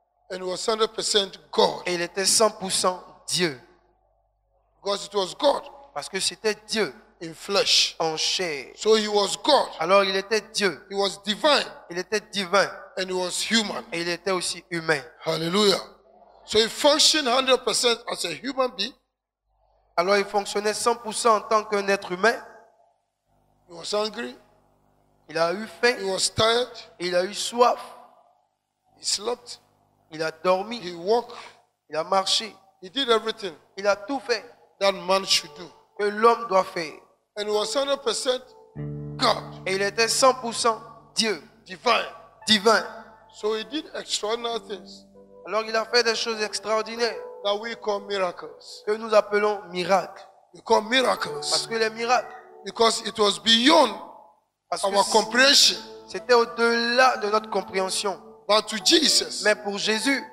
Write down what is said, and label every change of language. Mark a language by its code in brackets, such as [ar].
[en] and he was 100% God [fr] et il était 100% Dieu. [en] because it was God [fr] Parce que c'était Dieu [en] in flesh. [fr] en chair. [en] So he was God. [fr] Alors il était Dieu, [en] He was divine [fr] il était divin [en] and he was human. [fr] et il était aussi humain. [en] Hallelujah. So he functioned 100% as a human being. [fr] Alors il fonctionnait 100% en tant qu'un être humain. [en] He was hungry. [fr] Il a eu faim, [en] He was tired. [fr] il a eu soif, [en] He slept. [fr] il a dormi, [en] He walked. [fr] il a marché, [en] He did everything [fr] il a tout fait [en] that man should do. [fr] que l'homme doit faire. [en] And he was 100% God, [fr] Et il était 100% Dieu, [en] divine. [fr] divin. [en] So he did extraordinary things [fr] Alors il a fait des choses extraordinaires [en] that we call miracles. [fr] que nous appelons miracles. [en] We call [fr] Parce [en] miracles [fr] que les miracles, [en] because it was beyond [fr] parce [en] our [fr] que [en] comprehension. [fr] c'était au-delà de notre compréhension. [en] But to Jesus, [fr] Mais pour Jésus,